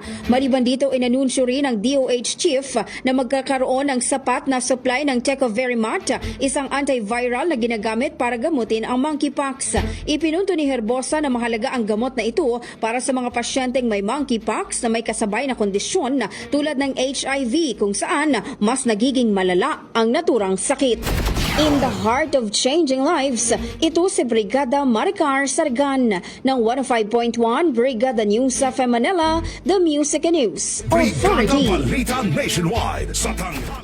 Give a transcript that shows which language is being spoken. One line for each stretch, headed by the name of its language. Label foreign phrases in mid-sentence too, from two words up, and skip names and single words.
Filipino: Maliban dito, inanunsyo rin ng DOH chief na magkakaroon ng sapat na supply ng Tecovirimat, isang antiviral na ginagamit para gamutin ang monkeypox. Ipinunto ni Herbosa na mahalaga ang gamot na ito para sa mga pasyenteng may monkeypox na may kasabay na kondisyon tulad ng HIV, kung saan mas nagiging malala ang naturang sakit.
English: In the heart of changing lives,
Filipino: ito si Brigada Maricar Sargan ng 105.1 Brigada News sa Manila,
English: the Music and News Brigada Authority.
Filipino: Balita Nationwide sa